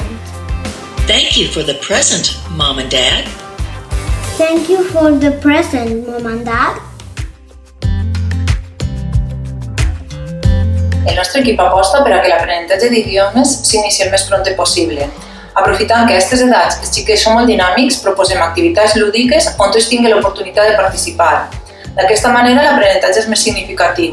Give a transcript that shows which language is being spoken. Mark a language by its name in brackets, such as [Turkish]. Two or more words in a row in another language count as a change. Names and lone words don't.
[English] Thank you for the present, Mom and Dad. Thank you for the present, Mom and Dad. [Catalan] El nostre equip aposta per a que l'aprenentatge d'idiomes s'inici el més prompte possible. Aprofitant que a aquestes edats els xiquets són molt dinàmics, proposem activitats lúdiques on tots tinguin l'oportunitat de participar. D'aquesta manera l'aprenentatge és més significatiu.